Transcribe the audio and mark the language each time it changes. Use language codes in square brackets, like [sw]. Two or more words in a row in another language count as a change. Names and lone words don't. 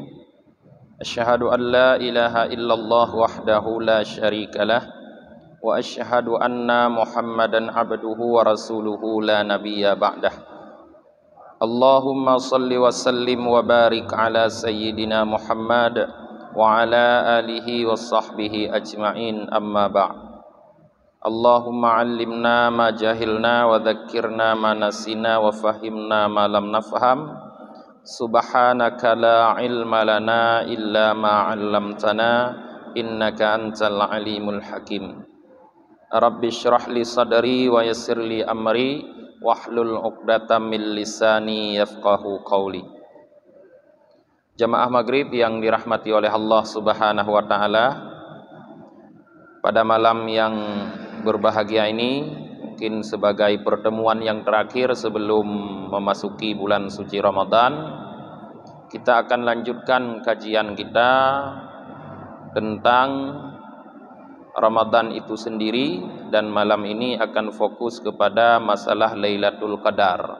[ar] أشهد أن لا إله إلا الله وحده لا شريك له وأشهد أن محمدا عبده ورسوله لا نبي بعده. اللهم صل وسلم وبارك على سيدنا محمد وعلى آله وصحبه أجمعين، أما بعد. اللهم علمنا ما جهلنا وذكرنا ما نسينا وفهمنا ما لم نفهم. سبحانك لا علم لنا إلا ما علمتنا إنك أنت العليم الحكيم. رب اشرح لي صدري ويسر لي أمري واحلل عقدة من لساني يفقهوا قولي. [id] Jamaah maghrib yang dirahmati oleh Allah [ar] سبحانه وتعالى, [id] pada malam yang berbahagia ini, mungkin sebagai pertemuan yang terakhir sebelum memasuki bulan suci Ramadan, kita akan lanjutkan kajian kita tentang Ramadan itu sendiri, dan malam ini akan fokus kepada masalah Lailatul Qadar.